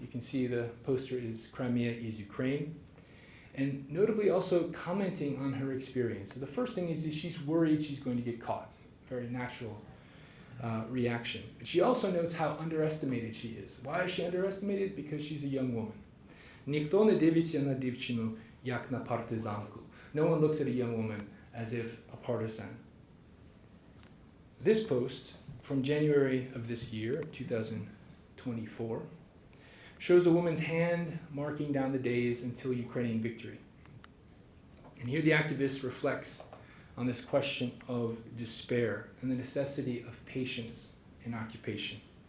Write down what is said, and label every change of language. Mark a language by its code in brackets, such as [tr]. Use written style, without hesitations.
[en] You can see the poster is Crimea is Ukraine. And notably also commenting on her experience. So the first thing is she's worried she's going to get caught. Very natural reaction. But she also notes how underestimated she is. Why is she underestimated? Because she's a young woman. [uk] Ніхто не дивиться на дівчину, як на партизанку. [en] No one looks at a young woman as if a partisan. This post from January of this year, 2024, shows a woman's hand marking down the days until Ukrainian victory. And here the activist reflects on this question of despair and the necessity of patience in occupation.